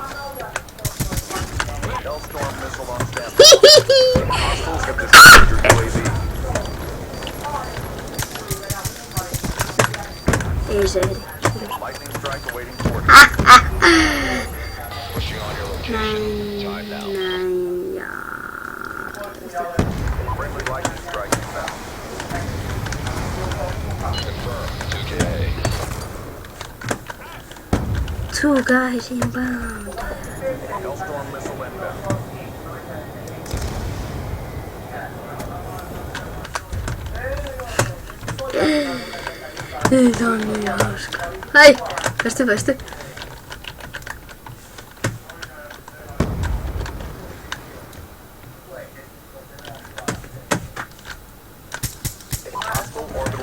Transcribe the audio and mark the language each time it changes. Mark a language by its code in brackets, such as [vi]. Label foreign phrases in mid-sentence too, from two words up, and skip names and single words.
[en] Hellstorm missile on standby. Hostiles have destroyed your UAV. [fi] Ei se ehdi. [en] Lightning strike awaiting coordinates. Pushing on your location. [fi] Näin ja... [en] Friendly lightning strike inbound. Confirmed. 2K. Two guys inbound. Hellstorm missile inbound. [fi] Ei tää on niin hauska. Hei! Päästy. [en] Hostile orbital